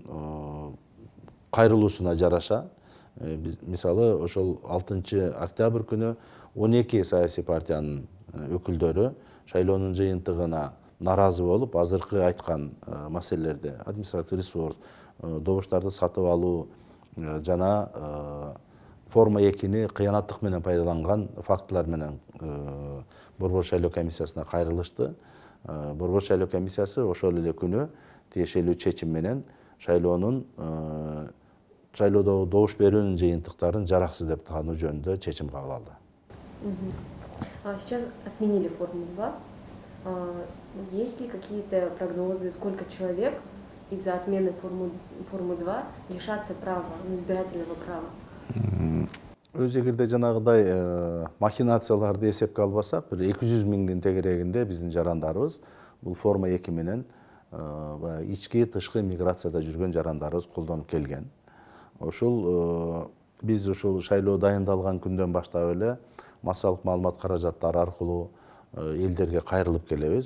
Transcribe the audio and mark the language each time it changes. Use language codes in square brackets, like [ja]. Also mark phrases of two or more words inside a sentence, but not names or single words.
[ky] кайрылуусуна жараша мисалы ошол 6 октябрь күнү 12 саясий партиянын өкүлдөрү шайлоонун жыйынтыгына наразы болуп, азыркы айткан маселелерди административ ресурс, добуштарды сатып алуу жана форма 2-ни кыянаттык менен пайдаланган фактылар менен Борбор шайлоо комиссиясына кайрылышты. Борбор шайлоо комиссиясы ошол эле күнү тиешелүү чечим менен шайлоодогу добуш берүүнүн жыйынтыктарын жараксыз деп таануу жөнүндө чечим кабыл алды. [ru] Сейчас отменили форму 2. Есть ли какие-то прогнозы, сколько человек из-за отмены формы 2 лишатся права, избирательного права? [ky] Өз эгерде жанагыдай махинацияларды эсепке албасак, бир 200 миңдин тегерегинде биздин жарандарыбыз бул форма 2 менен ички тышкы миграцияда жүргөн жарандарыбыз колдонуп келген. Ошол биз ошол шайлоо дайындалган күндөн баштап эле массалык маалымат каражаттары аркылуу элдерге кайрылып келебиз.